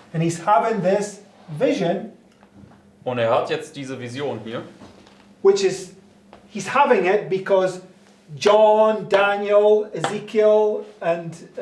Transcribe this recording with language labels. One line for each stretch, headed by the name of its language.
English: and he's having this vision,
German: und er hat jetzt diese Vision hier.
English: which is he's having it because John, Daniel, Ezekiel, and